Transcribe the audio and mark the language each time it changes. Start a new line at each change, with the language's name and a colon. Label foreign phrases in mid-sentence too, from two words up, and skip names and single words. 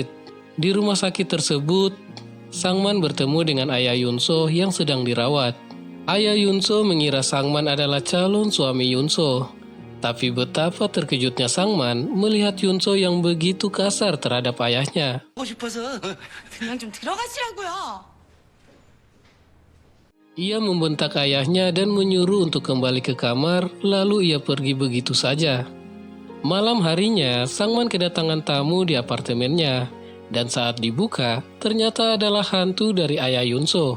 Indonesian: Di rumah sakit tersebut, Sangman bertemu dengan ayah Yunso yang sedang dirawat. Ayah Yunso mengira Sangman adalah calon suami Yunso. Tapi betapa terkejutnya Sangman melihat Yunso yang begitu kasar terhadap ayahnya.
Korean: 하고 싶어서 그냥 좀 들어가시라고요.
Indonesian: Ia membentak ayahnya dan menyuruh untuk kembali ke kamar, lalu ia pergi begitu saja. Malam harinya, Sangman kedatangan tamu di apartemennya, dan saat dibuka, ternyata adalah hantu dari ayah Yunso.